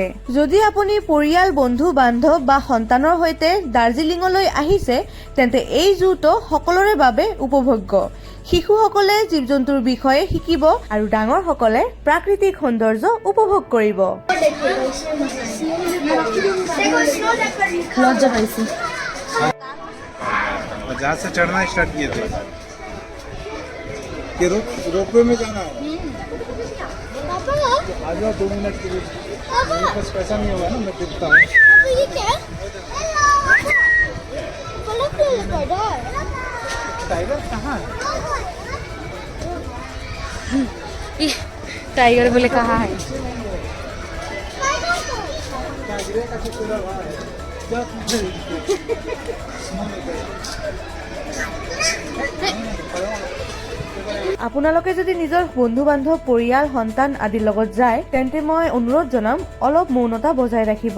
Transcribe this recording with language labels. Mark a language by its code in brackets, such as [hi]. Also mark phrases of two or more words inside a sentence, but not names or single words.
[as] যদি আপুনি পৰিয়াল, বন্ধু বান্ধৱ বা সন্তানৰ সৈতে দাৰ্জিলিঙলৈ আহিছে তেন্তে এই জুটো সকলোৰে বাবে উপভোগ্য। শিশুসকলে জীৱ জন্তুৰ বিষয়ে শিকিব আৰু ডাঙৰ সকলে প্ৰাকৃতিক সৌন্দৰ্য উপভোগ কৰিব। লজ্জা পাইছে। [hi] जहाँ से चढ़ना स्टार्ट किए थे कि रोपवे में जाना है। आ जाओ 2 मिनट के लिए। मेरे पास पैसा नहीं होगा ना, मैं देता हूँ। टाइगर कहाँ है? टाइगर बोले कहाँ है? [as] আপোনালোকে যদি নিজৰ বন্ধু বান্ধৱ, পৰিয়াল, সন্তান আদিৰ লগত যায় তেন্তে মই অনুৰোধ জনাম অলপ মৌনতা বজাই ৰাখিব।